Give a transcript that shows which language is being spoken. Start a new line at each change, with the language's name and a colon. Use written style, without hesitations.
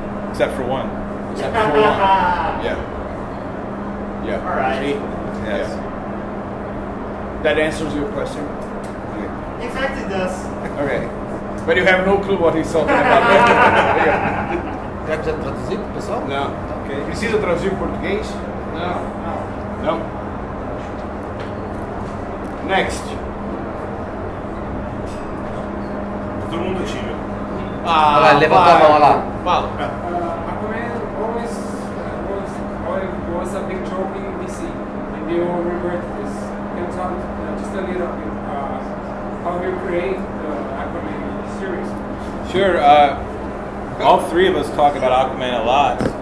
English: Except for one. Except for one. Yeah. Yeah. Alright. Yes. Yeah. That answers your question? In fact, it does. Okay. But you have no clue what he's talking about.
Portuguese: Precisa traduzir pro pessoal? Não. Ok. Precisa traduzir para português? Não. Não.
English: Next.
Portuguese: Todo mundo tira. Olha lá, levantou a mão, olha lá. Fala.
English: Aquaman was a big joke in DC, and they all revert to this. Can you talk just a little bit how you create the Aquaman series? Sure. All three of us talk about Aquaman a lot.